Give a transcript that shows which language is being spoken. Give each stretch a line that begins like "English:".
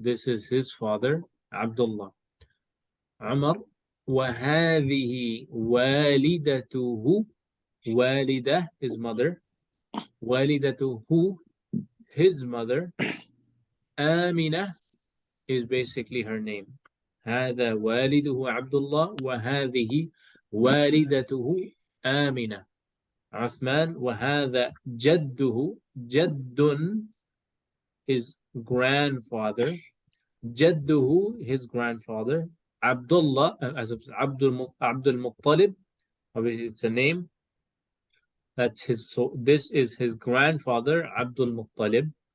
English: This is his father, Abdullah.
Arabic: Umar. وهذه والدته.
English: والدة is mother. والدته, his mother. آمنة is basically her name.
Arabic: هذا والده عبد الله وهذه والدته آمنة. عثمان. وهذا جده.
English: جد is grandfather. جده, his grandfather. Abdullah, as of Abdul Muttalib, obviously it's a name. That's his. So this is his grandfather, Abdul Muttalib.